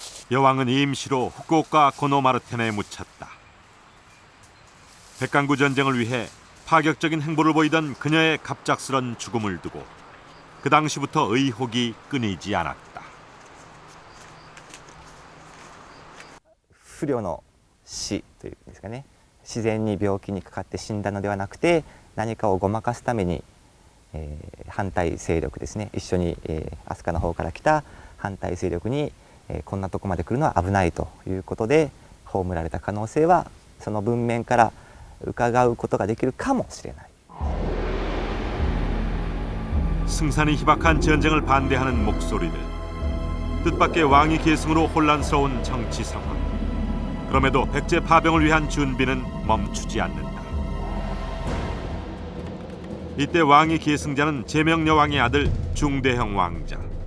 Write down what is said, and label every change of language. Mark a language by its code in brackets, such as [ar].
[ko] 여왕은 임시로 후쿠오카 고노마르텐에 묻혔다. 백강구 전쟁을 위해 파격적인 행보를 보이던 그녀의 갑작스런 죽음을 두고 그 당시부터 의혹이 끊이지 않았다. [ja] 不慮の死というんですかね、自然に病気にかかって死んだのではなくて、何かをごまかすために、反対勢力ですね、一緒に、飛鳥の方から来た反対勢力に、こんなとこまで来るのは危ないということで葬られた可能性はその文面から伺うことができるかもしれない。 [ko] 승산이 희박한 전쟁을 반대하는 목소리들, 뜻밖의 왕위 계승으로 혼란스러운 정치 상황. 그럼에도 백제 파병을 위한 준비는 멈추지 않는다. 이때 왕위 계승자는 제명여왕의 아들 중대형 왕자.